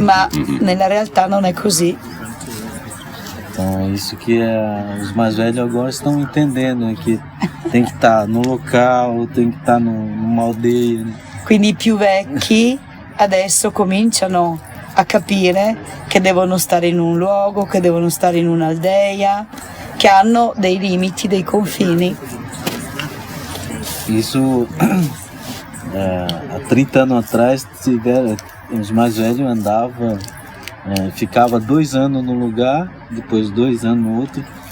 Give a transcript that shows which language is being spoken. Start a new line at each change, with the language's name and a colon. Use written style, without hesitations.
Italian: Ma nella realtà non è così.
Portuguese: Então é isso que os mais velhos agora estão entendendo, né? Que tem que estar no local, tem que estar numa aldeia. Né?
Italian: Quindi i più vecchi adesso cominciano a capire che devono stare in un luogo, che devono stare in un'aldeia, che hanno dei limiti, dei confini.
Portuguese: Isso há 30 anos atrás, os mais velhos andavam, ficava 2 anos no lugar, depois 2 anos no outro.